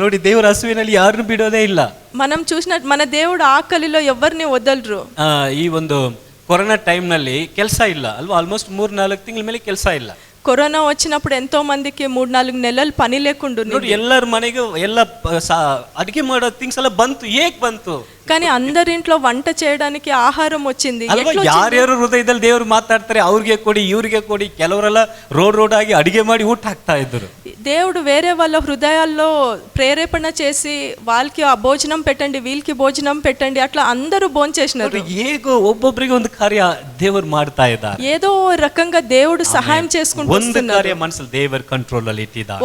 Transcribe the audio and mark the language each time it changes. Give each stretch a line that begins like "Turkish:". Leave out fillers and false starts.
Kannada: ನೋಡಿ, ದೇವರ ಹಸುವಿನಲ್ಲಿ ಯಾರನ್ನು ಬಿಡೋದೇ ಇಲ್ಲ.
Telugu: మనం చూసినట్టు మన దేవుడు ఆకలిలో ఎవరిని వదలరు.
Kannada: ಈ ಒಂದು ಕೊರೋನಾ ಟೈಮ್ ನಲ್ಲಿ ಕೆಲಸ ಇಲ್ಲ ಅಲ್ವಾ, ಆಲ್ಮೋಸ್ಟ್ 3-4 ತಿಂಗಳ ಮೇಲೆ ಕೆಲಸ ಇಲ್ಲ.
Telugu: కరోనా వచ్చినప్పుడు ఎంతో మందికి 3-4 నెలలు పని లేకుండా
Kannada: ನೋಡಿ ಎಲ್ಲರ ಮನೆಗೆ ಎಲ್ಲ ಅಡಿಗೆ ಮಾಡೋ ಥಿಂಗ್ಸ್ ಎಲ್ಲ ಬಂತು. ಹೇಗ್ ಬಂತು?
Telugu: కానీ అందరింట్లో వంట చేయడానికి ఆహారం వచ్చింది.
Kannada: ಅಲ್ವಾ, ಯಾರ್ಯಾರು ಹೃದಯದಲ್ಲಿ ದೇವರು ಮಾತಾಡ್ತಾರೆ ಅವ್ರಿಗೆ ಕೊಡಿ ಇವ್ರಿಗೆ ಕೊಡಿ. ಕೆಲವರೆಲ್ಲ ರೋಡ್ ಆಗಿ ಅಡಿಗೆ ಮಾಡಿ ಊಟ ಹಾಕ್ತಾ ಇದ್ರು.
Telugu: దేవుడు వేరే వాళ్ళ హృదయాల్లో ప్రేరేపణ చేసి వాళ్ళకి ఆ భోజనం పెట్టండి, వీళ్ళకి భోజనం పెట్టండి, అట్లా అందరూ భోంచేసినారు.
Kannada: ಹೇಗೋ ಒಬ್ಬೊಬ್ಬರಿಗೆ ಒಂದು ಕಾರ್ಯ ದೇವರು ಮಾಡ್ತಾ ಇದ್ದಾರೆ.
Telugu: ఏదో రకంగా దేవుడు సహాయం చేసుకుంటూ
Kannada: ಒಂದು
Telugu: వస్తున్నారు.
Kannada: ಕಾರ್ಯ ಮನಸ್ಸಲ್ಲಿ ದೇವರ ಕಂಟ್ರೋಲ್ ಅಲ್ಲಿ ಇಟ್ಟಿದ್ದಾರೆ.